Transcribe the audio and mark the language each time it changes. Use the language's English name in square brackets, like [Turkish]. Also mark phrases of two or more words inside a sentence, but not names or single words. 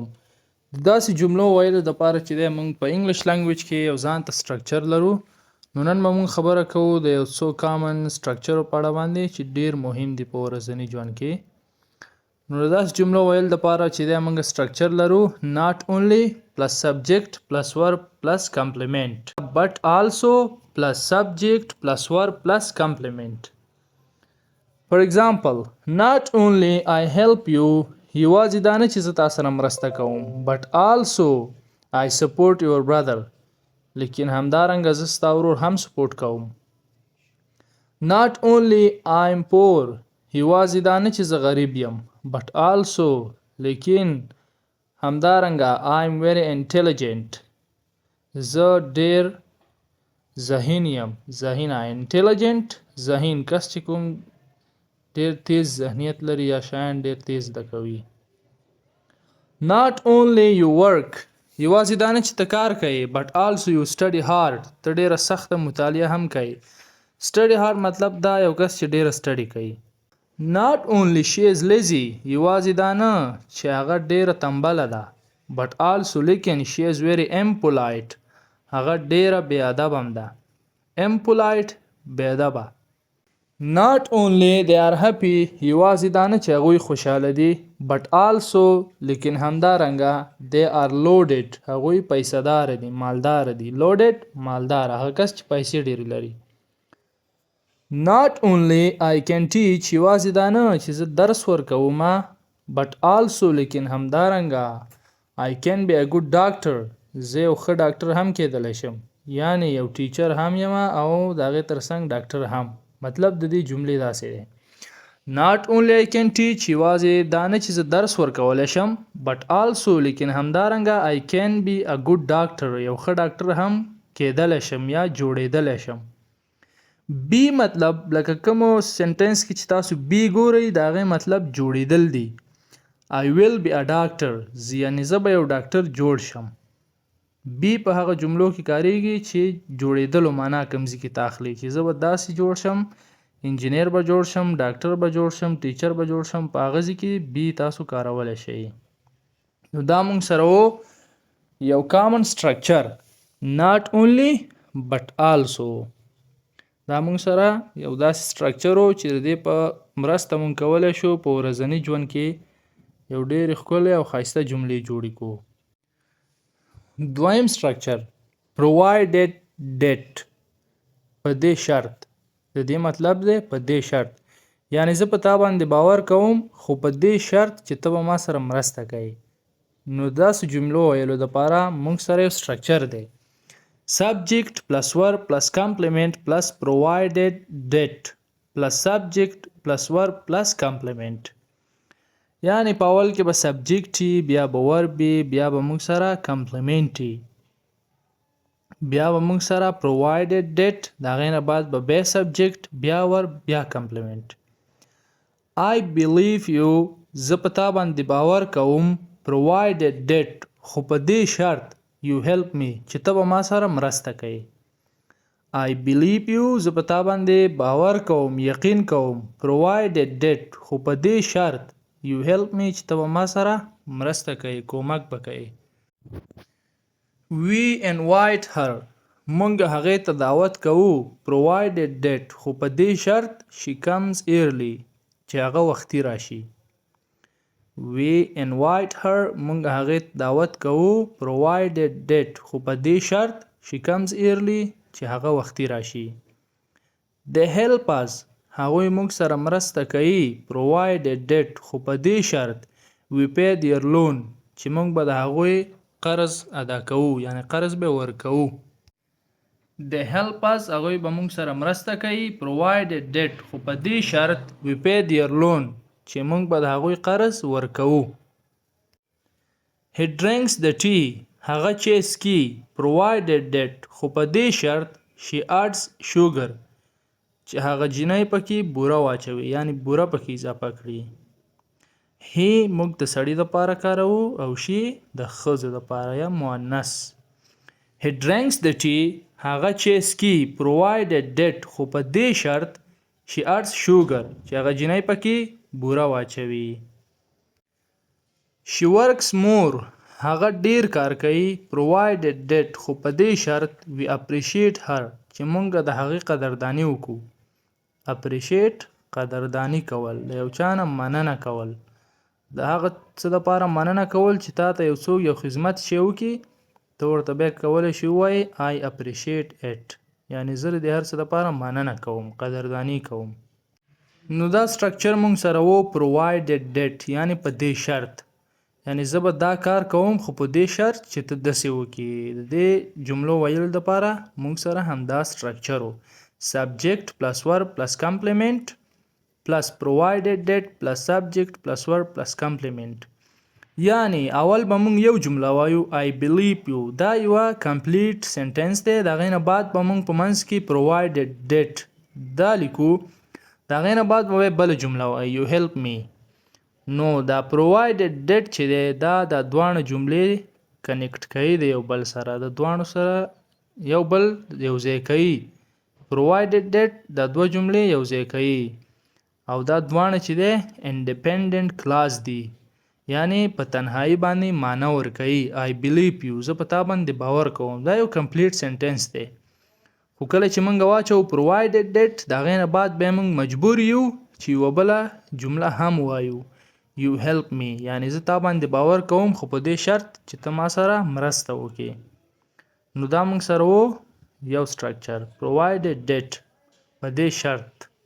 [Pashto] د داسې جملو ویلو دپاره چې دی موږ په [English] English language [Pashto] کې یو ځان ته سټرکچر لرو. نو نن به موږ خبره کوو د یو څو [English] common structures [Pashto] په اړه باندې چې ډیر مهم دي په ورځني ژوند کې. نو د داسې جملو ویل دپاره چې دی موږ سټرکچر لرو [English] not only plus subject plus verb plus complement but also plus subject plus verb plus complement. For example, not only I help you [Pashto] یوازې دا نه چې زه تا سره مرسته کوم [English] but also I support your brother [Pashto] لیکن همدارنګه زه ستا ورور هم سپورټ کوم. [English] Not only I'm poor [Pashto] یوازې دا نه چې زه غریب یم [English] but also [Pashto] لیکن همدارنګه [English] I'm very intelligent [Pashto] زه ډیر ذهین یم. ذهینه intelligent ذهین کس چې کوم ډیر تیز ذهنیت لري یا شیان ډیر تیز زده کوي. [English] Not only you work [Pashto] یوازې دا نه چې ته کار کوي [English] but also you study hard [Pashto] ته ډیره سخته مطالعه هم کوي. [English] study hard [Pashto] مطلب دا یو کس چې ډیره study کوي. [English] Not only she is lazy [Pashto] یوازې دا نه چې هغه ډیره تنبله ده [English] but also [Pashto] لیکن [English] she is very impolite [Pashto] هغه ډیره بې ادبه هم ده. impolite بې ادبه. [English] Not only they are happy [Pashto] یوازې دا نه چې هغوی خوشحاله دي [English] but also [Pashto] لیکن همدارنګه [English] they are loaded [Pashto] هغوی پیسه دار دي مالدار دي. loaded مالدار هغه کس چې پیسې ډیرې لري. [English] Not only I can teach [Pashto] یوازې دا نه چې زه درس ورکوم [English] but also [Pashto] لیکن همدارنګه [English] I can be a good doctor [Pashto] زه یو ښه ډاکټر هم کېدلی شم یعنی یو ټیچر هم یم او د هغې ترڅنګ ډاکټر هم. مطلب د دې جملې داسې دی [English] not only I can teach [Pashto] یوازې دا نه چې زه درس ورکولی شم [English] but also [Pashto] لیکن همدارنګه [English] I can be a good doctor [Pashto] یو ښه ډاکټر هم کېدلی شم یا جوړېدلی شم. بی مطلب لکه کومو سنټنس کې چې تاسو بی ګورئ د هغې مطلب جوړېدل دی. [English] I will be a doctor [Pashto] یعنې زه به یو ډاکټر جوړ شم. بی په هغه جملو کې کاریږي چې جوړېدلو معنا کمزي کې تاخلي چې زه به داسې جوړ شم انجینیر به جوړ شم ډاکټر به جوړ شم ټیچر به جوړ شم په هغه ځای کې بی تاسو کارولی شئ. نو دا موږ سره و یو [English] common structure not only but also [Pashto] دا موږ سره یو داسې سټرکچر و چې د دې په مرسته موږ کولی شو په ورځني ژوند کې یو ډېرې ښکلې او ښایسته جملې جوړې کړو. دویم سټرکچر [English] provided that [Pashto] په دې شرط د دې مطلب دی په دې شرط یعنی زه په تا باندې باور کوم خو په دې شرط چې ته به ما سره مرسته کوي. نو داسې جملو ویلو دپاره موږ سره یو سټرکچر دی [English] subject plus verb plus complement plus provided that plus subject plus verb plus complement [Pashto] یعنی په اول کې به سبجیکټ وي بیا به ورب وي بیا به موږ سره کمپلیمنټ وي بیا به موږ سره [English] provided that [Pashto] د هغې نه بعد به بیا سبجیکټ بیا ورب بیا کمپلیمنټ. [English] I believe you [Pashto] زه په تا باندې باور کوم [English] provided that [Pashto] خو په دې شرط [English] you help me [Pashto] چې ته به ما سره مرسته کوي. [English] I believe you [Pashto] زه په تا باندې باور کوم یقین کوم [English] provided that [Pashto] خو په دې شرط [English] you help me [Pashto] چې ته به ما سره مرسته کوي کومک به کوي. [English] We invite her [Pashto] موږ هغې ته دعوت کوو [English] provided that [Pashto] خو په دې شرط [English] she comes early [Pashto] چې هغه وختي راشي. [English] We invite her [Pashto] موږ هغې ته دعوت کوو [English] provided that [Pashto] خو په دې شرط [English] she comes early [Pashto] چې هغه وختي راشي. [English] They help us [Pashto] هغوی موږ سره مرسته کوي [English] provided that [Pashto] خو په دې شرط [English] we pay their loan [Pashto] چې موږ به د هغوی قرض ادا کوو یعنی قرض به ورکوو. [English] They help us [Pashto] هغوی به موږ سره مرسته کوي [English] provided that [Pashto] خو په دې شرط [English] we pay their loan [Pashto] چې موږ به د هغوی قرض ورکوو. [English] He drinks the tea [Pashto] هغه چای څکي [English] provided that [Pashto] خو په دې شرط [English] she adds sugar [Pashto] چې هغه جینۍ پکې بوره واچوي یعنی بوره پکې اضافه کړي. he موږ د سړي دپاره کاروو او she د ښځو دپاره یا مؤنث. [English] he drinks the tea [Pashto] هغه چای څکي [English] provided that [Pashto] خو په دې شرط [English] she adds sugar [Pashto] چې هغه جنۍ پکې بوره واچوي. [English] she works more [Pashto] هغه ډیر کار کوي [English] provided that [Pashto] خو په دې شرط [English] we appreciate her [Pashto] چې مونږ د هغې قدرداني وکړو. appreciate قدرداني کول د یو چا نه مننه کول د هغه څه دپاره مننه کول چې تا ته یو څوک یو خدمت شی وکړي ته ورته بیا کولی شي ووایې [English] I appreciate it [Pashto] یعنې زه د دې هر څه دپاره مننه کوم قدرداني کوم. نو دا سټرکچر مونږ سره و [English] provided that [Pashto] یعنې په دې شرط یعنې زه به دا کار کوم خو په دې شرط چې ته داسې وکړي. د دې جملو ویلو دپاره مونږ سره همدا سټرکچر و [English] subject plus verb plus complement plus provided that plus subject plus verb plus complement. [Pashto] یعنی اول به مونږ یو جمله وایو [English] I believe you [Pashto] دا یوه [English] complete sentence [Pashto] دی د هغې نه بعد به مونږ په منځ کې [English] provided that [Pashto] دا لیکو د هغې نه بعد به بله جمله وایو [English] you help me. [Pashto] نو دا [English] provided that [Pashto] چې دی دا د دواړه جملې کنیکټ کوي د یو بل سره د دواړو سره یو بل یو ځای کوي. [English] provided that [Pashto] دا دوه جملې یو ځای کوي او دا دواړه چې دی [English] independent clause [Pashto] دي یعنی په تنهایی باندې معنی ورکوي. [English] I believe you [Pashto] زه په تا باندې باور کوم دا یو [English] complete sentence [Pashto] دی. خو کله چې موږ واچو [English] provided that [Pashto] د هغې نه بعد بیا موږ مجبور یو چې یوه بله جمله هم وایو [English] you help me [Pashto] یعنی زه تا باندې باور کوم خو په دې شرط چې ته ما سره مرسته وکړې. نو دا موږ سره و یو سټرکچر [English] provided that [Pashto] په دې شرط.